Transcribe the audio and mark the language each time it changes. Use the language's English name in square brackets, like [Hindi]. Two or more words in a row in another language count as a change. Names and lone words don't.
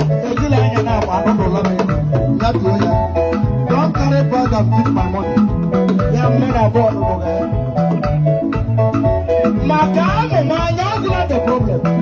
[Igbo] Ejila anya na-agba anụ n'ụlọ m elu. Ya tuo ya. [English] Don't carry bag and beat my money. [Igbo] Ya mere abụọ n'ụlọ ya. Maka amụ m anya, ọ dịla [English] the problem.